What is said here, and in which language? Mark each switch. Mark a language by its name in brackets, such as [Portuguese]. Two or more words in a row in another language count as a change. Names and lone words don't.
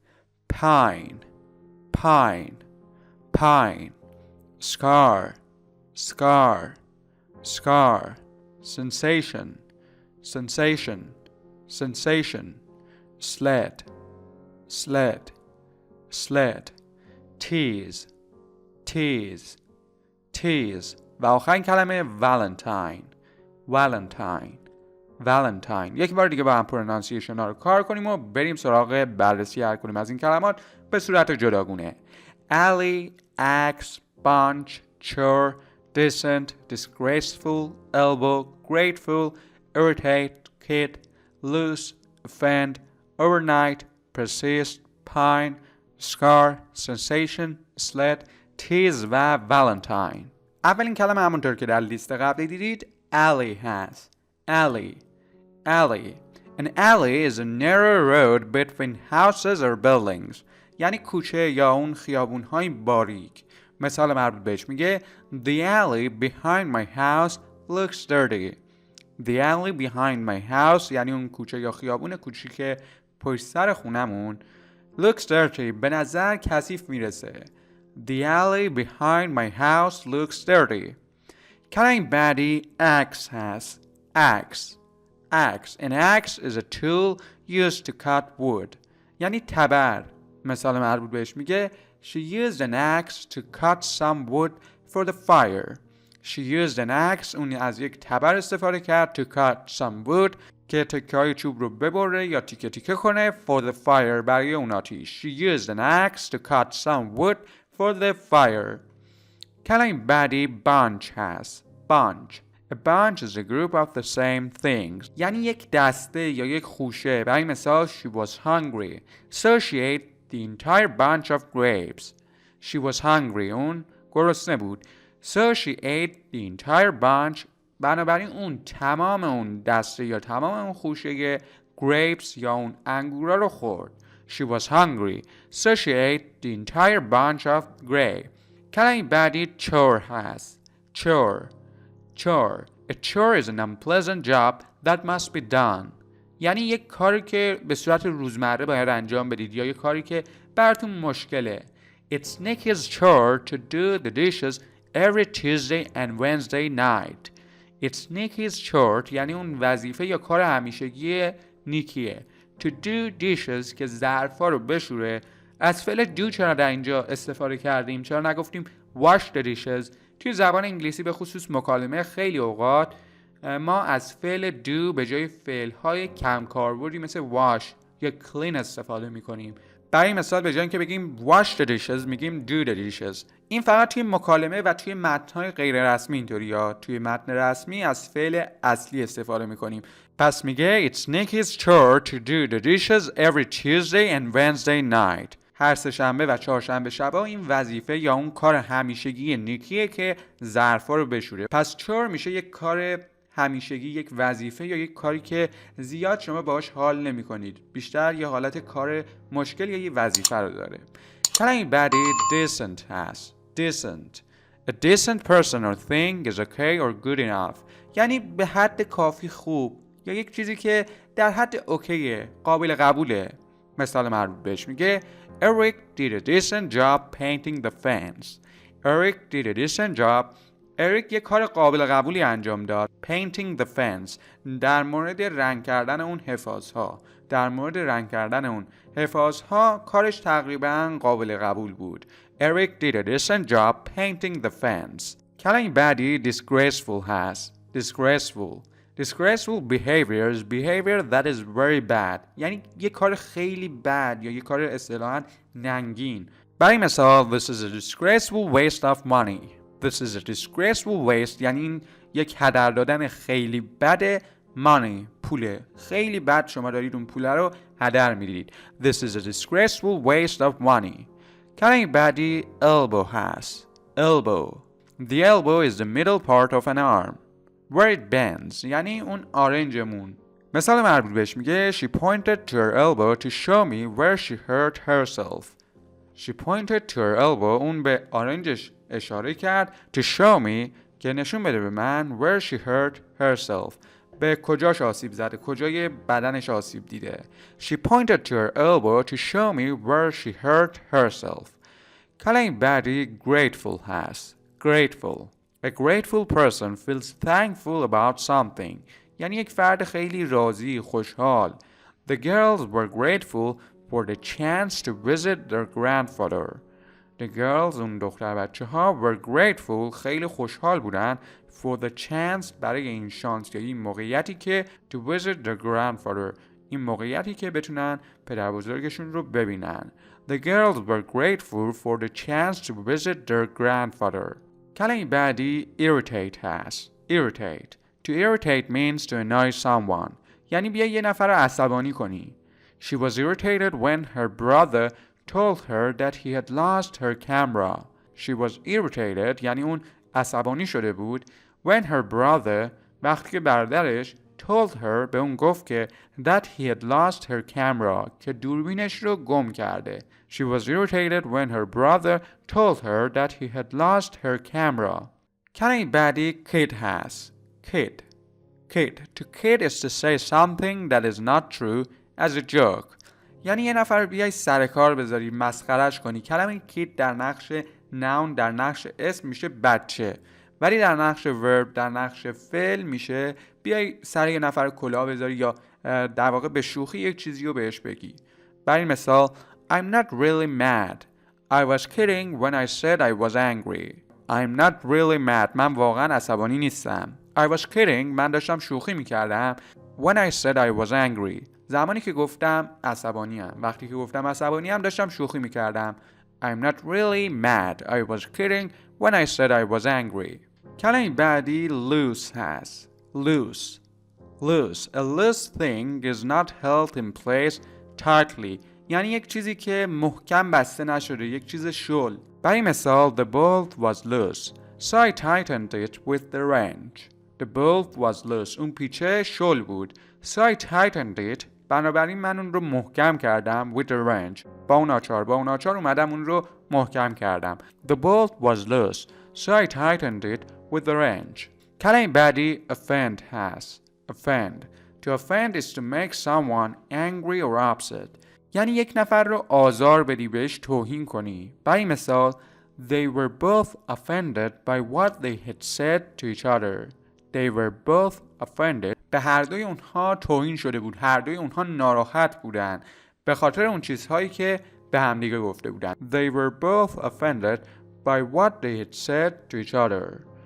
[English] pine pine pine scar scar scar sensation sensation sensation sled sled sled tease tease tease [Persian] و آخرین کلمه [English] valentine valentine valentine. [Persian] یک بار دیگه با هم پرونانسیشن ها رو کار کنیم و بریم سراغ بررسی هر کدوم از این کلمات به صورت جداگونه. [English] alley axe bunch chore decent disgraceful elbow grateful irritate kid loose offend overnight persist pine scar sensation sled tease و valentine. [Persian] اولین کلمه همونطور که در لیست قبلی دیدید alley هست. [English] alley alley an alley is a narrow road between houses or buildings. [Persian] یعنی کوچه یا اون خیابون‌های باریک. مثال مربوط بهش میگه [English] The alley behind my house looks dirty. The alley behind my house [Persian] یعنی اون کوچه یا خیابون کوچیک پشت سر خونمون [English] looks dirty [Persian] به نظر کثیف میرسه. [English] The alley behind my house looks dirty. [Persian] کلمه بعدی axe هست. [English] axe axe an axe is a tool used to cut wood. [Persian] یعنی تبر. مثال مربوط بهش میگه [English] She used an axe to cut some wood for the fire. She used an axe [Persian] اون از یک تبر استفاده کرد [English] to cut some wood [Persian] که تکه‌های چوب رو ببره یا تیکه تیکه کنه [English] for the fire [Persian] برای اون آتیش. [English] She used an axe to cut some wood for the fire. [Persian] کلمه بعدی bunch هست. [English] bunch A bunch is a group of the same things. [Persian] یعنی یک دسته یا یک خوشه. برای مثال [English] She was hungry so she ate the entire bunch of grapes. She was hungry [Persian] اون گرسنه بود. [English] So she ate the entire bunch [Persian] بنابراین اون تمام اون دسته یا تمام اون خوشه grapes یا اون انگورا رو خورد. [English] She was hungry so she ate the entire bunch of grapes. [Persian] کلمه بعدی chore هست. [English] chore chore A chore is an unpleasant job that must be done. [Persian] یعنی یک کاری که به صورت روزمره باید انجام بدید یا یک کاری که براتون مشکله. [English] It's Nikki's chore to do the dishes every Tuesday and Wednesday night. It's Nikki's chore [Persian] یعنی اون وظیفه یا کار همیشگی نیکیه. [English] To do dishes [Persian] که ظرفا رو بشوره. از فعل do چرا در اینجا استفاده کردیم؟ چرا نگفتیم [English] wash the dishes؟ [Persian] توی زبان انگلیسی به خصوص مکالمه خیلی اوقات ما از فعل do به جای فعل‌های کم کاربردی مثل wash یا clean استفاده می‌کنیم. برای مثال به جای اینکه بگیم [English] wash the dishes [Persian] میگیم [English] do the dishes. [Persian] این فقط توی مکالمه و توی متن‌های غیر رسمی اینطوری، یا توی متن رسمی از فعل اصلی استفاده می‌کنیم. پس میگه [English] It's Nikki's chore to do the dishes every Tuesday and Wednesday night. [Persian] هر سه‌شنبه و چهارشنبه شبا این وظیفه یا اون کار همیشگی نیکیه که ظرفا رو بشوره. پس چور میشه یک کار همیشگی، یک وظیفه یا یک کاری که زیاد شما باهاش حال نمی کنید، بیشتر یه حالت کار مشکل یا یه وظیفه رو داره. کلمه بعدی decent هست. [English] decent. A decent person or thing is okay or good enough. [Persian] یعنی به حد کافی خوب یا یک چیزی که در حد اوکیه، قابل قبوله. مثال مربوط بهش میگه [English] Eric did a decent job painting the fence. Eric did a decent job. [Persian] اریک یک کار قابل قبولی انجام داد. [English] Painting the fence. [Persian] در مورد رنگ کردن اون حفاظها. در مورد رنگ کردن اون حفاظها کارش تقریبا قابل قبول بود. [English] Eric did a decent job painting the fence. [Persian] کلمه بعدی disgraceful هست. [English] disgraceful. Disgraceful behavior is behavior that is very bad. [Persian] یعنی یک کار خیلی بد یا یک کار اصطلاحاً ننگین. برای مثال [English] This is a disgraceful waste of money. This is a disgraceful waste [Persian] یعنی این یک هدر دادن خیلی بد money، پوله. خیلی بد شما دارید اون پوله رو هدر میدید. [English] This is a disgraceful waste of money. [Persian] کلمه بعدی elbow هست. [English] elbow. The elbow is the middle part of an arm. Where it bends [Persian] یعنی اون آرنجمون. مثال مربوط بهش میگه [English] She pointed to her elbow to show me where she hurt herself. She pointed to her elbow [Persian] اون به آرنجش اشاره کرد [English] to show me [Persian] که نشون بده به من [English] where she hurt herself [Persian] به کجاش آسیب زده، کجای بدنش آسیب دیده. [English] She pointed to her elbow to show me where she hurt herself. [Persian] کلمه بعدی grateful هست. grateful. [English] A grateful person feels thankful about something. [Persian] یعنی یک فرد خیلی راضی، خوشحال. [English] The girls were grateful for the chance to visit their grandfather. The girls [Persian] اون دختر بچه ها [English] were grateful [Persian] خیلی خوشحال بودن [English] for the chance [Persian] برای این شانس یا این موقعیتی که [English] to visit their grandfather [Persian] این موقعیتی که بتونن پدر بزرگشون رو ببینن. [English] The girls were grateful for the chance to visit their grandfather. [Persian] کلمه بعدی irritate هست. irritate. [English] To irritate means to annoy someone. [Persian] یعنی بیا یه نفر رو عصبانی کنی. [English] She was irritated when her brother told her that he had lost her camera. She was irritated [Persian] یعنی اون عصبانی شده بود [English] when her brother [Persian] وقتی که برادرش [English] told her [Persian] به اون گفت که [English] that he had lost her camera [Persian] که دوربینش رو گم کرده. [English] She was irritated when her brother told her that he had lost her camera. [Persian] کلمه بعدی kid هست. [English] kid. kid. To kid is to say something that is not true as a joke. [Persian] یعنی یه نفر بیای سر کار بذاری، مسخرش کنی. کلمه کید در نقش نون، در نقش اسم میشه بچه، ولی در نقش ورب، در نقش فعل میشه بیای سر یه نفر کلاه بذاری یا در واقع به شوخی یک چیزی رو بهش بگی. برای مثال [English] I'm not really mad. I was kidding when I said I was angry. I'm not really mad. [Persian] من واقعا عصبانی نیستم. [English] I was kidding. [Persian] من داشتم شوخی میکردم. [English] When I said I was angry. [Persian] زمانی که گفتم عصبانیم. وقتی که گفتم عصبانیم داشتم شوخی میکردم. [English] I'm not really mad. I was kidding when I said I was angry. [Persian] کلمه بعدی loose هست. [English] loose. loose. A loose thing is not held in place tightly. [Persian] یعنی یک چیزی که محکم بسته نشده، یک چیز شل. برای مثال [English] the bolt was loose. So I tightened it with the wrench. The bolt was loose. [Persian] اون پیچه شل بود. [English] So I tightened it. [Persian] بنابراین من اون رو محکم کردم [English] with the wrench. [Persian] با اون آچار اومدم اون رو محکم کردم. [English] The bolt was loose. So I tightened it with the wrench. [Persian] کلمه بعدی offend هست. offend. [English] To offend is to make someone angry or upset. [Persian] یعنی یک نفر رو آزار بدی، بهش توهین کنی. برای مثال [English] They were both offended by what they had said to each other. They were both offended. [Persian] به هر دوی اونها توهین شده بود. هر دوی اونها ناراحت بودن به خاطر اون چیزهایی که به همدیگه گفته بودن. [English] They were both offended by what they had said to each other.